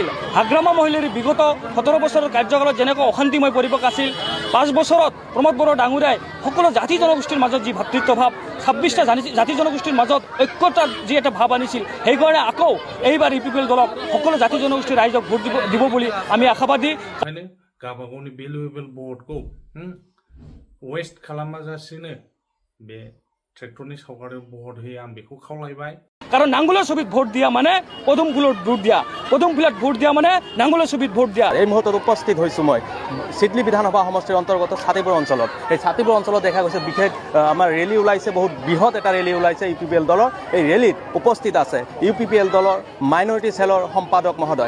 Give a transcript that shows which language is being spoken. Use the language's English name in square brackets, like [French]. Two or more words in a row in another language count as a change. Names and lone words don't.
[Assamese] হাগ্ৰামা মহিলাৰ বিগত 17 বছৰৰ কাৰ্যকালত যেনেকৈ অশান্তিময় পৰিৱেশ আছিল, 5 বছৰত প্ৰমোদ বড়ো ডাঙৰীয়াই সকলো জাতি জনগোষ্ঠীৰ মাজত যি ভাতৃত্বভাৱ, 26টা জাতি জনগোষ্ঠীৰ মাজত ঐক্যতাৰ যি এটা ভাৱ আনিছিল, সেইকাৰণে আকৌ এইবাৰ ইউপিপিএল দলক সকলো জাতি জনগোষ্ঠীৰ ৰাইজক ভোট দিব বুলি আমি আশাবাদী। [Bodo] गावबा गावनि भेलुएबल भटखौ वेस्ट खालामाजासेनो बे ट्रेक्टरनि सावगारियाव भट होयो आं बेखौ खावलायबाय। [Assamese] কারণ নাঙ্গলের ছবিত ভোট দিয়া মানে পদুম ফুলের ভোট দিয়া, পদুম ফুলত ভোট দিয়া মানে নাঙ্গলের ছবিত ভোট দিয়া। এই মুহূৰ্তত উপস্থিত হৈছোঁ মই চিডলি বিধানসভা সমষ্টিৰ অন্তৰ্গত ছাতিপুৰ অঞ্চলত। এই ছাতিপুৰ অঞ্চলত দেখা গৈছে বিশেষ আমাৰ ৰেলী ওলাইছে, বহুত বৃহৎ এটা ৰেলী ওলাইছে ইউপিপিএল দলৰ। এই ৰেলীত উপস্থিত আছে ইউপিপিএল দলৰ মাইনৰিটি চেলৰ সম্পাদক মহোদয়।